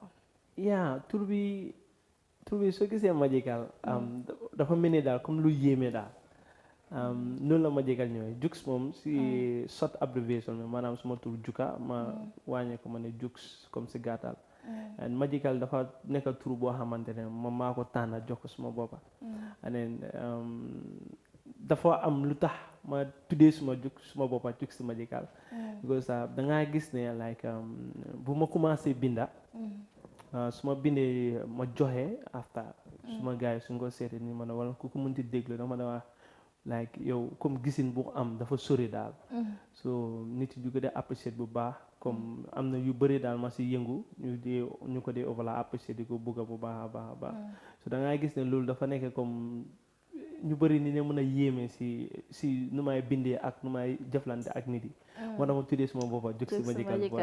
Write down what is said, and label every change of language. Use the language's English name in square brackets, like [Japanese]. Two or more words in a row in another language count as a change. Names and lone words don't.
[Wolof] Yeah, tur bi soo gisee Magical dafa mel ni daal comme lu yéeme daal noonu la Magical ñëwee Juks moom si [English] short abbreviation [Wolof] bi maanaam suma tur Juka ma wàññee ko ma ne Juks comme si gàttal and Magical dafa nekk tur boo xamante ne moom maa ko tànn jox ko suma boppa [English] and then [Wolof] dafa am lu tax ma tuddee suma boppa Juks Magical because dangaa gis ne like bu ma commencé binda su ma bindee ma joxe after suma gars yi su nga ko seetee ni ma ne wala ku ko mënti déglu dama ne wax like yow comme gisin bu am dafa sori daal so nit yi ko dee apprécier bu baax comme am na yu bëri daal ma si yëngu ñu ko dee overla apprécier di ko bugga bu baax a baax so da ngay gis ne loolu dafa nekk comme ñu bëri ni ne mën a yéeme si nu may bindee ak nu may jëflante ak nit yi moo tax ma tuddee suma boppa Juks Magical boy.